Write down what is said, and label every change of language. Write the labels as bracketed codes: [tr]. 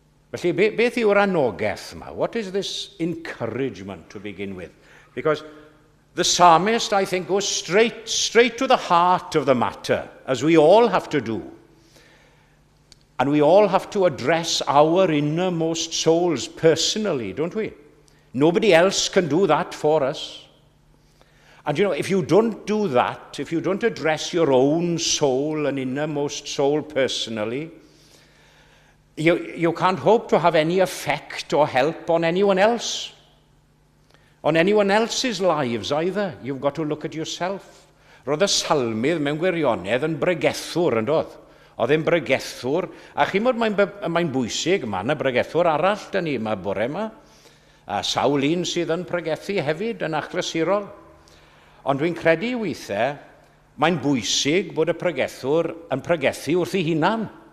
[cy] Felly, beth yw'r anogaeth yma? [en] What is this encouragement to begin with? Because the psalmist, I think, goes straight to the heart of the matter, as we all have to do. And we all have to address our innermost souls personally, don't we? Nobody else can do that for us. And if you don't do that, if you don't address your own soul and innermost soul personally, you can't hope to have any effect or help on anyone else, on anyone else's lives either. You've got to look at yourself. [cy] Roedd y salmydd mewn gwirionedd yn bregethwr, yn doedd? Oedd e'n bregethwr, a chimod mae'n bwysig, mae yna bregethwr arall dyn ni yma bore yma, a sawl un sydd yn pregethu hefyd yn achlysurol. Ond dwi'n credu weithiau, mae'n bwysig bod y pregethwr yn pregethu wrth ei hunan.